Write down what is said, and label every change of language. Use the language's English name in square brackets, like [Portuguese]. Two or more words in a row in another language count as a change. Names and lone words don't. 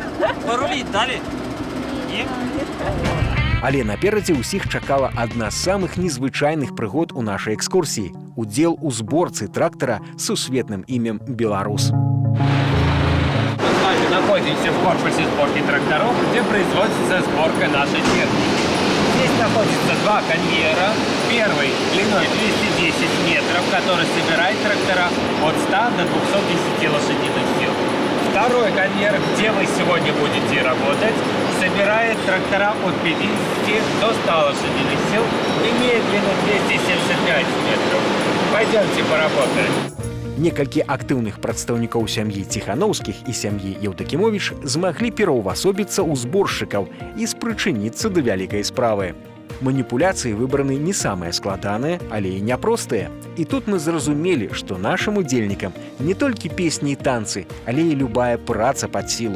[Russian] Порулить дали? Нет. [Belarusian] Але наперадзе ўсіх чакала адна з самых незвычайных прыгод у нашай экскурсіі – удзел у зборцы трактара з сусветным імем «Беларус». [Russian] Мы с вами находимся в корпусе сборки тракторов, где производится сборка нашей техники. Здесь находится 2 конвейера. Первый длиной 210 метров, который собирает трактора от 100 до 210 лошадиных сил. Второй конвейер, где вы сегодня будете работать, собирает трактора от 50 до 100 лошадиных сил, имеет длину 275 метров. Пойдемте поработаем. [Belarusian] Некалькі актыўных прадстаўнікоў сям'і Ціхановскіх і сям'і Еўдакімовіч змаглі пераўвасобіцца ў зборшчыкаў і спрычыніцца да вялікай справы. Маніпуляцыі выбраны не самыя складаныя, але і няпростыя. І тут мы зразумелі, што нашым удзельнікам не толькі песні і танцы, але і любая праца пад сілу.